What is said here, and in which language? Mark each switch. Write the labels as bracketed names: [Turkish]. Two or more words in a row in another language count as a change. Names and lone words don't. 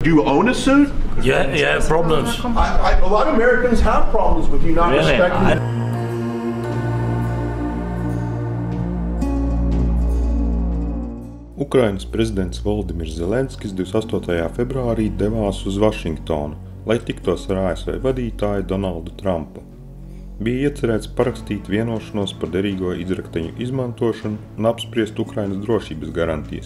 [English] Do you own a suit? Yeah, problems. A lot of Americans have problems with you not respecting. [Latvian] Ukrainas prezidents Volodimirs Zelenskis 28. februārī devās uz Vašingtonu, lai tiktos ar ASV vadītāju Donaldu Trumpu. Bija iecerēts parakstīt vienošanos par derīgo izrakteņu izmantošanu un apspriest Ukrainas drošības garantijas.